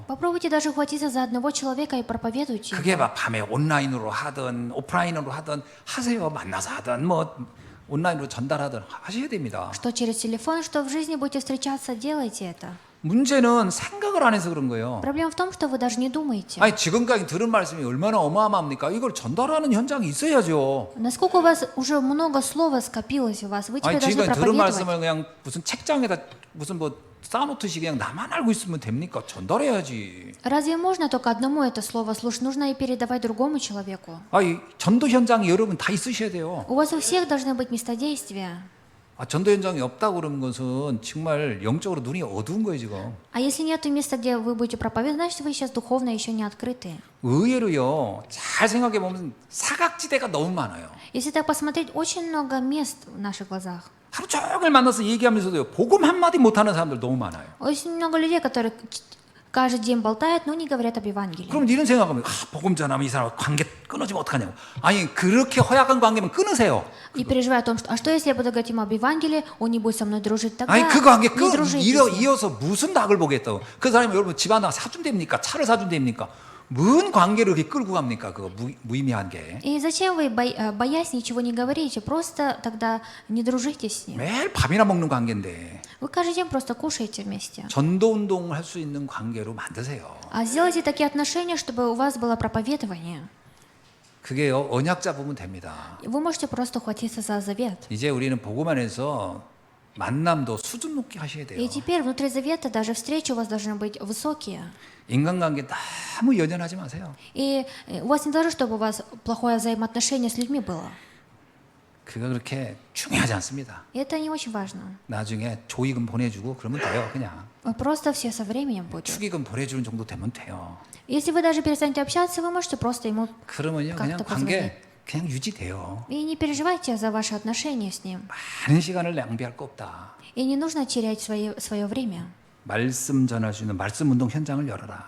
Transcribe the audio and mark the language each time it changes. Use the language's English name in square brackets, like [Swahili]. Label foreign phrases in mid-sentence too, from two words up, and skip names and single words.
[Russian] Попробуйте даже ухватиться за одного человека и проповедуйте. [Korean] 그게 막 밤에 온라인으로 하든 오프라인으로 하든 하세요. 만나서 하든 뭐 온라인으로 전달하든 하셔야 됩니다. [Russian] Что через телефон, что в жизни будете встречаться, делайте это. [Korean] 문제는 생각을 안 해서 그런 거예요. [Russian] Проблема в том, что вы даже не думаете. [Korean] 아니 지금까지 들은 말씀이 얼마나 어마어마합니까? 이걸 전달하는 현장이 있어야죠. [Russian] Насколько у вас уже много слова скопилось у вас, вы [Korean] 아니 [Russian] теперь должны [Korean] 지금까지 들은 [Russian] проповедовать. [Korean] 말씀을 그냥 무슨 책장에다 무슨 뭐 쌓아놓듯이 그냥 나만 알고 있으면 됩니까? 전달해야지. [Russian] Разве можно только одному это слово слушать? Нужно и передавать другому человеку. [Korean] 아니 전도 현장이 여러분 다 있으셔야 돼요. [Russian] У вас у всех должны быть места действия. [Korean] 아, 전도 현장이 없다고 그러는 것은 정말 영적으로 눈이 어두운 거예요 지금. [Russian] А если нет места, где вы будете проповедовать, значит вы сейчас духовно еще не открыты. [Korean] 의외로요. 잘 생각해 보면 사각지대가 너무 많아요. [Russian] Если так посмотреть, очень много мест в наших глазах. [Korean] 하루 종일 만나서 얘기하면서도 복음 한마디 못하는 사람들 너무 많아요. [Russian] Очень много людей, которые каждый день болтают, но не говорят об Евангелии. [Korean] 그럼 이런 생각하면 복음 전하면 이 사람 관계 끊어지면 어떡하냐고. 아니 그렇게 허약한 관계면 끊으세요. [Russian] И переживая о том, что, а что если я буду говорить ему об Евангелии, он не будет со мной дружить, тогда [Korean] 아니 그 관계 [Russian] не дружите с ним. [Korean] 이어서 무슨 닭을 보겠다고. 그 사람이 여러분 집 하나 사준답니까? 차를 사준답니까? 뭔 관계를 이렇게 끌고 갑니까? 그거 무의미한 게. [Russian] И зачем вы, боясь, ничего не говорите? Просто тогда не дружите с ним. [Korean] 매일 밥이나 먹는 관계인데 [Russian] Вы каждый день просто кушаете вместе. [Korean] 전도 운동을 할 수 있는 관계로 만드세요. [Russian] А сделайте такие отношения, чтобы у вас было проповедование. [Korean] 그게요 언약 잡으면 됩니다. [Russian] Вы можете просто ухватиться за завет. [Korean] 이제 우리는 복음 안에서 만남도 수준 높게 하셔야 돼요. [Russian] И теперь внутри завета даже встречи у вас должны быть высокие. [Korean] 인간관계 너무 연연하지 마세요. [Russian] И у вас не должно, чтобы у вас плохое взаимоотношение с людьми было. [Korean] 그거 그렇게 중요하지 않습니다. [Russian] И это не очень важно. [Korean] 나중에 조의금 보내주고 그러면 돼요. 그냥 [Russian] Просто все со временем будет. [Korean] 축의금 보내주는 정도 되면 돼요. [Russian] Если вы даже перестанете общаться, вы можете просто ему [Korean] 그러면요 그냥 [Russian] как-то [Korean] 관계 그냥 유지돼요. [Russian] И не переживайте за ваши отношения с ним. [Korean] 많은 시간을 낭비할 거 없다. [Russian] И не нужно терять свое время. [Korean] 말씀 전할 수 있는 말씀 운동 현장을 열어라.